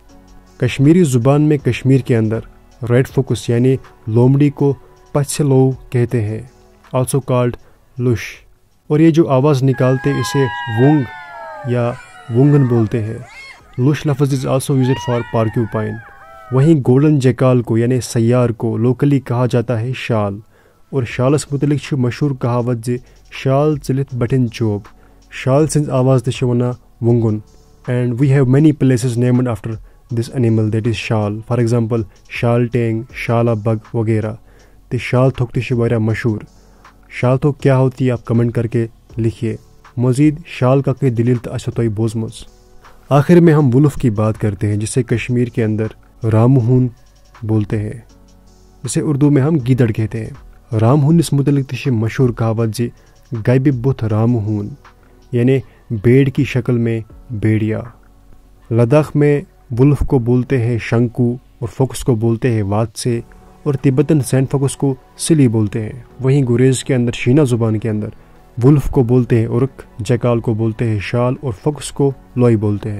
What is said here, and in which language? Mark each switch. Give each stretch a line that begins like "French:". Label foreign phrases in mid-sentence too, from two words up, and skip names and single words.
Urdu: کشمیری زبان میں کشمیر کے اندر
English: red fox
Urdu: یعنی لومڑی کو پچھلو کہتے ہیں,
English: also called
Urdu: لش, اور یہ جو آواز نکالتے اسے وونگ یا وونگن بولتے ہیں.
English: Lash لفظ is also used for porcupine.
Urdu: وہیں
English: golden jackal
Urdu: کو یعنی سیار کو لوکلی کہا جاتا ہے شال, اور
Kashmiri: شالس متعلق چھُ مشہوٗر کہاوت زِ شال ژٔلِتھ بٹھٮ۪ن چوب. شال سٕنٛز آواز تہِ چھِ وَنان وونگُن.
English: And we have many places named after this animal, that is Shal. For example Shal Teng, Shala Bug وغیرہ.
Kashmiri: تہٕ شال تھوک تہِ چھِ واریاہ مشہوٗر.
Urdu: شال تھوک کیا ہوتی ہے آپ کمنٹ کر کے لکھیے. مزید شال کا کوئی دلیل تو
Kashmiri: آسو تۄہہِ بوزمٕژ.
Urdu: آخر میں ہم وولف کی بات کرتے ہیں جسے کشمیر کے اندر رامہون بولتے ہیں, جسے اردو میں ہم گیدڑ کہتے ہیں.
Kashmiri: رامہونس متعلق تہِ چھِ مشہور کہاوت زِ گبہِ بُتھ رامہون یعنی
Urdu: بیڑ کی شکل میں بیڑیا. لداخ میں وولف کو بولتے ہیں شنکو اور فوکس کو بولتے ہیں واتسے اور
English: Tibetan sand fox
Urdu: کو سلی بولتے ہیں. وہیں گریز کے اندر شینا زبان کے اندر وولف کو بولتے ہیں ارک, جیکال کو بولتے ہیں شال اور فوکس کو لوئی بولتے ہیں.